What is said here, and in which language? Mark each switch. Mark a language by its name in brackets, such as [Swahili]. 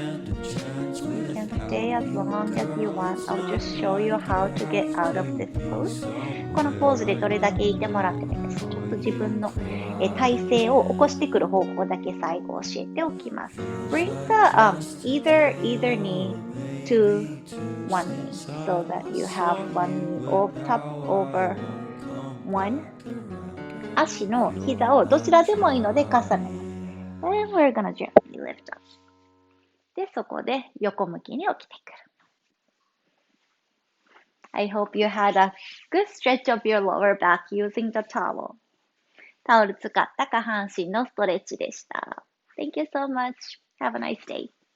[English] You can stay as long as you want. I'll just show you how to get out of this pose. [Japanese] このポーズでどれだけいてもらってもいいです。ちょっと自分の体勢を起こしてくる方法だけ最後教えておきます。 [English] Bring the either knee to one knee so that you have one knee top over one. [Japanese] 足の膝をどちらでもいいので重ねます。 [English] And we're gonna gently lift up. [Japanese] で、そこで横向きに起きてくる。 [English] I hope you had a good stretch of your lower back using the towel. [Japanese] タオル使った下半身のストレッチでした。 [English] Thank you so much. Have a nice day.